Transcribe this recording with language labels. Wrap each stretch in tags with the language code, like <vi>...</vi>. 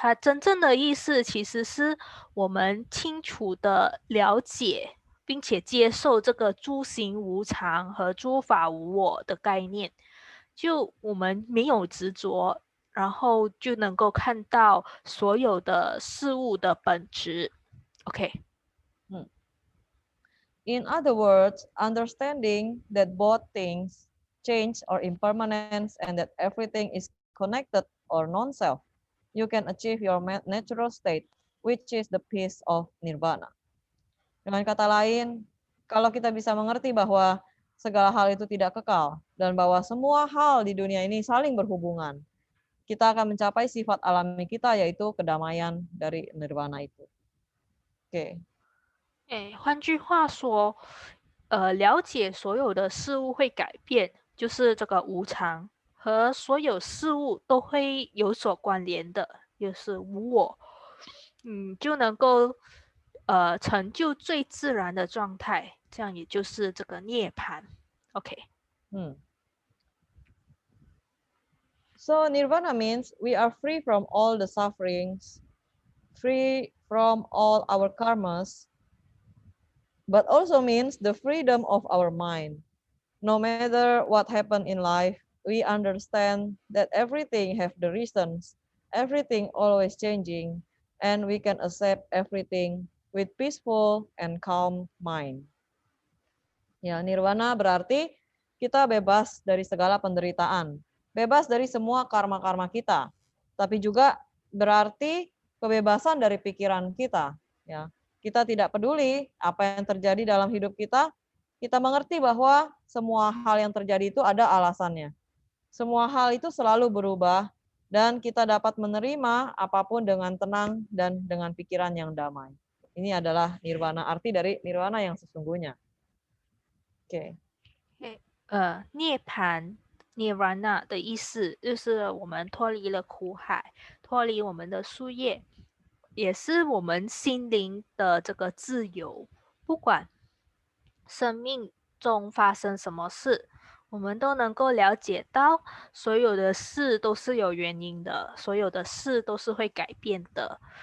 <zh>它真正的意思其实是我们清楚的了解，并且接受这个诸行无常和诸法无我的概念。就我们没有执着，然后就能够看到所有的事物的本质。 OK。</zh> <en>In other words, understanding that both things change or impermanence and that everything is connected or non-self, you can achieve your natural state, which is the peace of nirvana.</en> <id>Dengan kata lain, kalau kita bisa mengerti bahwa segala hal itu tidak kekal dan bahwa semua hal di dunia ini saling berhubungan, kita akan mencapai sifat alami kita yaitu kedamaian dari nirvana itu. Oke.</id> <zh>换句话说，了解所有的事物会改变，就是这个无常，和所有事物都会有所关联的，就是无我，就能够成就最自然的状态，这样也就是这个涅槃。 OK。</zh> <en>So nirvana means we are free from all the sufferings, free from all our karmas, but also means the freedom of our mind. No matter what happened in life, we understand that everything have the reasons, everything always changing, and we can accept everything with peaceful and calm mind.</en> <id>Ya, nirvana berarti kita bebas dari segala penderitaan, bebas dari semua karma-karma kita, tapi juga berarti kebebasan dari pikiran kita. Ya, kita tidak peduli apa yang terjadi dalam hidup kita. Kita mengerti bahwa semua hal yang terjadi itu ada alasannya. Semua hal itu selalu berubah dan kita dapat menerima apapun dengan tenang dan dengan pikiran yang damai. Ini adalah nirvana, arti dari nirvana yang sesungguhnya. Oke.</id> <zh>涅槃 nirvana 的意思就是我们脱离了苦海，脱离我们的树叶，也是我们心灵的这个自由。不管生命中发生什么事，我们都能够了解到，所有的事都是有原因的，所有的事都是会改变的。</zh>